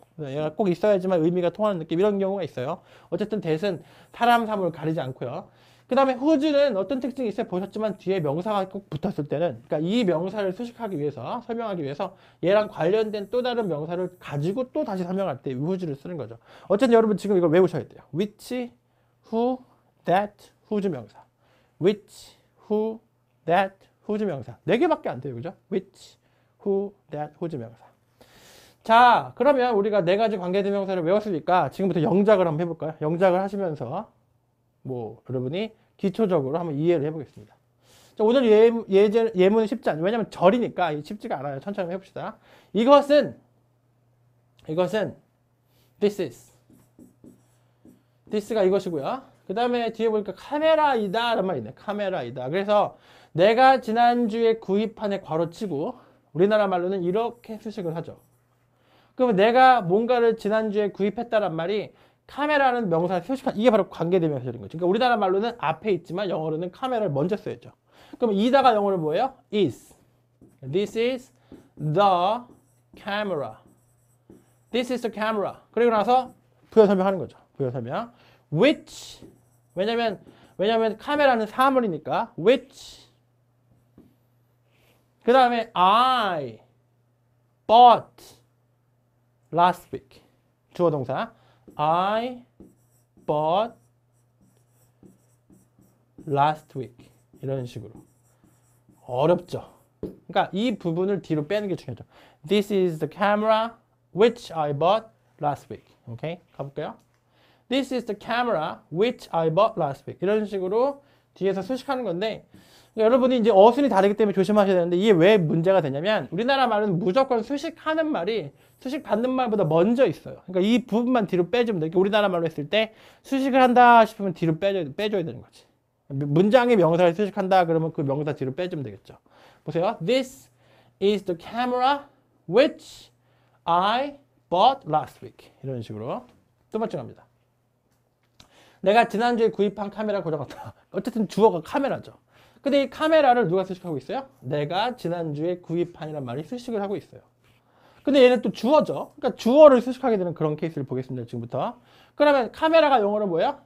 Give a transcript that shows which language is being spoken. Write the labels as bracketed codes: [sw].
[ko] 얘가 꼭 있어야지만 의미가 통하는 느낌 이런 경우가 있어요. 어쨌든 that은 사람, 사물 가리지 않고요. 그 다음에 whose는 어떤 특징이 있어요? 보셨지만 뒤에 명사가 꼭 붙었을 때는 그러니까 이 명사를 수식하기 위해서 설명하기 위해서 얘랑 관련된 또 다른 명사를 가지고 또 다시 설명할 때 whose를 쓰는 거죠. 어쨌든 여러분 지금 이걸 외우셔야 돼요. which, who, that, whose 명사. which, who, that, whose 명사. 4개밖에 안 돼요. 그죠? which, who, that, whose 명사. 자, 그러면 우리가 4가지 관계대명사를 외웠으니까 지금부터 영작을 한번 해볼까요? 영작을 하시면서 여러분이 기초적으로 한번 이해를 해보겠습니다. 자, 오늘 예문은 쉽지 않아요. 왜냐면 절이니까 쉽지가 않아요. 천천히 해봅시다. 이것은 [en] this is. [ko] this가 이것이고요. 그 다음에 뒤에 보니까 카메라이다 라는 말이 있네. 카메라이다. 그래서 내가 지난주에 구입한 애 괄호치고 우리나라 말로는 이렇게 수식을 하죠. 그러면 내가 뭔가를 지난주에 구입했다란 말이 카메라는 명사를 수식한 이게 바로 관계대명사인 거죠. 그러니까 우리나라 말로는 앞에 있지만 영어로는 카메라를 먼저 써야죠. 그럼 이다가 영어로 뭐예요? [en] is. This is the camera. This is the camera. [ko] 그리고 나서 부여 설명하는 거죠. 부여 설명. Which. 왜냐면 카메라는 사물이니까 which. 그 다음에 [en] I bought last week. [ko] 주어 동사. [en] I bought last week. [ko] 이런 식으로. 어렵죠. 그러니까 이 부분을 뒤로 빼는 게 중요하죠. [en] This is the camera which I bought last week. [ko] 오케이? 가볼게요. [en] This is the camera which I bought last week. [ko] 이런 식으로 뒤에서 수식하는 건데 여러분이 이제 어순이 다르기 때문에 조심하셔야 되는데 이게 왜 문제가 되냐면 우리나라 말은 무조건 수식하는 말이 수식 받는 말보다 먼저 있어요. 그러니까 이 부분만 뒤로 빼주면 돼. 우리나라 말로 했을 때 수식을 한다 싶으면 뒤로 빼줘야 되는 거지. 문장의 명사를 수식한다 그러면 그 명사 뒤로 빼주면 되겠죠. 보세요. [en] This is the camera which I bought last week. [ko] 이런 식으로. 두 번째 갑니다. 내가 지난주에 구입한 카메라 고장났다. 어쨌든 주어가 카메라죠. 근데 이 카메라를 누가 수식하고 있어요? 내가 지난주에 구입한이란 말이 수식을 하고 있어요. 근데 얘는 또 주어죠. 그러니까 주어를 수식하게 되는 그런 케이스를 보겠습니다. 지금부터. 그러면 카메라가 영어로 뭐예요?